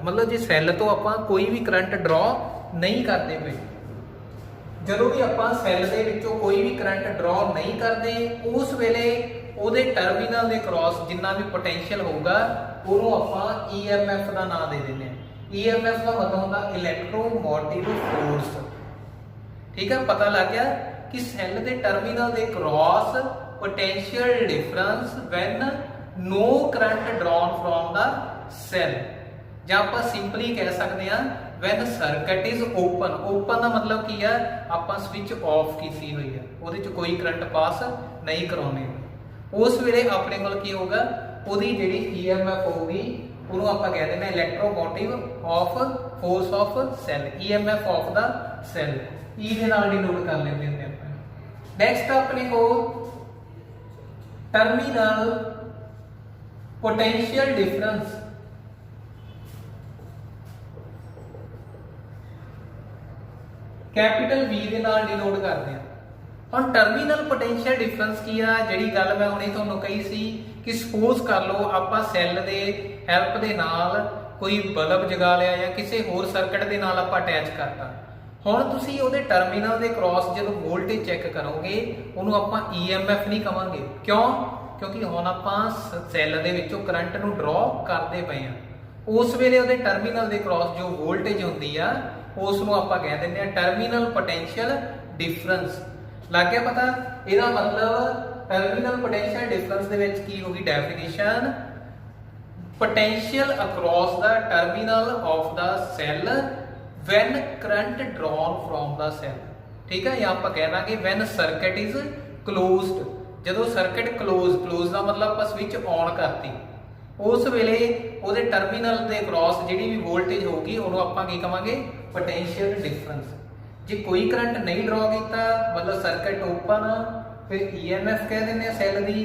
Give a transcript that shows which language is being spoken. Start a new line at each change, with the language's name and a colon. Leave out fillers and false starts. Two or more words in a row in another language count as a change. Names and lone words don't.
Punjabi: ਮਤਲਬ ਜੇ ਸੈੱਲ ਤੋਂ ਆਪਾਂ ਕੋਈ ਵੀ
English: current draw
Punjabi: ਨਹੀਂ ਕਰਦੇ ਪਏ, ਜਦੋਂ ਵੀ ਆਪਾਂ ਸੈੱਲ ਦੇ ਵਿੱਚੋਂ ਕੋਈ ਵੀ
English: current draw
Punjabi: ਨਹੀਂ ਕਰਦੇ ਉਸ ਵੇਲੇ ਉਹਦੇ ਟਰਮੀਨਲ ਦੇ ਕ੍ਰਾਸ ਜਿੰਨਾ ਵੀ ਪੋਟੈਂਸ਼ੀਅਲ ਹੋਊਗਾ ਉਹਨੂੰ ਆਪਾਂ EMF ਦਾ ਨਾਮ ਦੇ ਦਿੰਦੇ ਹਾਂ। EMF ਦਾ ਮਤਲਬ ਹੁੰਦਾ
English: electromotive force.
Punjabi: ਠੀਕ ਹੈ, ਪਤਾ ਲੱਗ ਗਿਆ ਕਿ ਸੈੱਲ ਦੇ ਟਰਮੀਨਲ ਦੇ ਕ੍ਰਾਸ
English: potential difference when no current drawn from the cell,
Punjabi: ਜਾਂ ਆਪਾਂ ਸਿੰਪਲੀ ਕਹਿ ਸਕਦੇ ਹਾਂ
English: when circuit is open।
Punjabi: open ਦਾ ਮਤਲਬ ਕੀ ਹੈ, ਆਪਾਂ
English: switch off
Punjabi: ਕੀਤੀ ਹੋਈ ਹੈ, ਉਹਦੇ ਚ ਕੋਈ
English: current pass
Punjabi: ਨਹੀਂ ਕਰਾਉਣੇ। ਉਸ ਵੇਲੇ ਆਪਣੇ ਕੋਲ ਕੀ ਹੋਊਗਾ, ਉਹਦੀ ਜਿਹੜੀ EMF ਹੋਊਗੀ ਉਹਨੂੰ ਆਪਾਂ ਕਹਿ ਦਿੰਦੇ ਹਾਂ
English: electromotive of force of cell, EMF of the cell.
Punjabi: E ਦੇ ਨਾਲ ਡਿਨੋਟ ਕਰ ਲੈਂਦੇ ਹੁੰਦੇ ਆਪਾਂ। ਨੈਕਸਟ ਆਪਣੇ ਕੋਲ
English: terminal potential difference. capital V
Punjabi: ਦੇ ਨਾਲ ਡਿਨੋਟ ਕਰਦੇ ਹਾਂ। ਹੁਣ
English: terminal potential difference
Punjabi: ਕੀ ਆ, ਜਿਹੜੀ ਗੱਲ ਮੈਂ ਹੁਣੇ ਤੁਹਾਨੂੰ ਕਹੀ ਸੀ ਕਿ ਸਪੋਜ਼ ਕਰ ਲਓ ਆਪਾਂ ਸੈੱਲ ਦੇ ਹੈਲਪ ਦੇ ਨਾਲ ਕੋਈ ਬਲਬ ਜਗਾ ਲਿਆ ਜਾਂ ਕਿਸੇ ਹੋਰ ਸਰਕਟ ਦੇ ਨਾਲ ਆਪਾਂ ਅਟੈਚ ਕਰਤਾ। ਹੁਣ ਤੁਸੀਂ ਉਹਦੇ ਟਰਮੀਨਲ ਦੇ ਕ੍ਰਾਸ ਜਦੋਂ
English: voltage check
Punjabi: ਕਰੋਗੇ ਉਹਨੂੰ ਆਪਾਂ EMF ਨਹੀਂ ਕਵਾਂਗੇ। ਕਿਉਂ? ਕਿਉਂਕਿ ਹੁਣ ਆਪਾਂ ਸੈੱਲ ਦੇ ਵਿੱਚੋਂ ਕਰੰਟ ਨੂੰ ਡਰਾ ਕਰਦੇ ਪਏ ਆ। ਉਸ ਵੇਲੇ ਉਹਦੇ ਟਰਮੀਨਲ ਦੇ ਕ੍ਰਾਸ ਜੋ ਵੋਲਟੇਜ ਹੁੰਦੀ ਆ ਉਸ ਨੂੰ ਆਪਾਂ ਕਹਿ ਦਿੰਦੇ ਆ
English: terminal potential difference.
Punjabi: ਲੱਗ ਗਿਆ ਪਤਾ? ਇਹਦਾ ਮਤਲਬ
English: terminal potential difference
Punjabi: ਦੇ ਵਿੱਚ ਕੀ ਹੋਗੀ ਡੈਫੀਨੇਸ਼ਨ,
English: potential across the terminal of the cell when current drawn from the cell।
Punjabi: ਠੀਕ ਹੈ, ਯਹਾਂ ਪਰ ਕਹਿ ਦਾਂਗੇ
English: when circuit is closed।
Punjabi: ਜਦੋਂ
English: circuit close
Punjabi: ਦਾ ਮਤਲਬ ਆਪਾਂ
English: switch on
Punjabi: ਕਰਤੀ, ਉਸ ਵੇਲੇ ਉਹਦੇ ਟਰਮੀਨਲ ਦੇ ਕ੍ਰਾਸ ਜਿਹੜੀ ਵੀ ਵੋਲਟੇਜ ਹੋਊਗੀ ਉਹਨੂੰ ਆਪਾਂ ਕੀ ਕਵਾਂਗੇ,
English: potential difference.
Punjabi: ਜੇ ਕੋਈ ਕਰੰਟ ਨਹੀਂ ਡਰਾ ਕੀਤਾ ਮਤਲਬ
English: circuit open,
Punjabi: ਫਿਰ EMF ਕਹਿ ਦਿੰਦੇ ਆ ਸੈੱਲ ਦੀ।